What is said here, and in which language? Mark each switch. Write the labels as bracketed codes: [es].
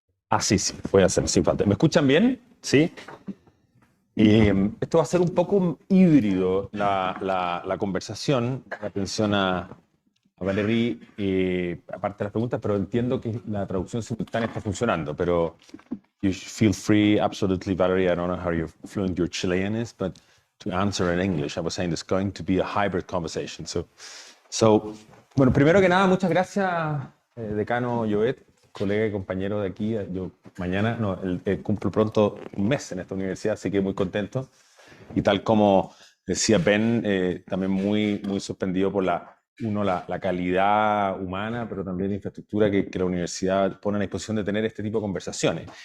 [es] Ah, sí, voy a hacer sin falta. ¿Me escuchan bien? Sí. Y esto va a ser un poco híbrido la conversación. Atención a Valérie, aparte de las preguntas, pero entiendo que la traducción simultánea está funcionando. [en] Pero you feel free, absolutely, Valérie. I don't know how fluent your Chilean is, but to answer in English, I was saying it's going to be a hybrid conversation. [es] So bueno, primero que nada, muchas gracias, decano Llobet, colega y compañero de aquí. Yo mañana, cumplo pronto un mes en esta universidad, así que muy contento. Y tal como decía Ben, también muy sorprendido por la calidad humana, pero también la infraestructura que la universidad pone a disposición de tener este tipo de conversaciones.